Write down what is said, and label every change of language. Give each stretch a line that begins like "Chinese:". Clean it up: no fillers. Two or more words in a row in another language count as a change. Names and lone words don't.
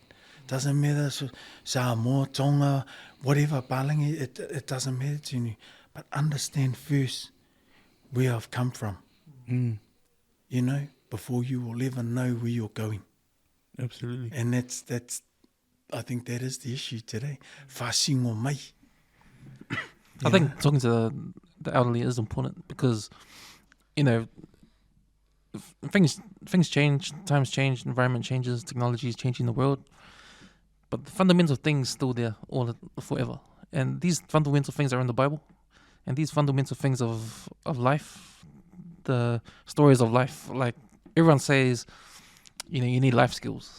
English: Doesn't matter, Samoa, Tonga, whatever, Palangi, it doesn't matter to you. But understand first where I've come from, you know, before you will ever know where you're going. Absolutely. And that's I think that is the issue today.
Samoan: Whasingo mai.
English: I think talking to the elderly is important because, you know, things change, times change, environment changes, technology is changing the world, but the fundamental things still there all forever. And these fundamental things are in the Bible, and these fundamental things of life, the stories of life, like everyone says, you know, you need life skills.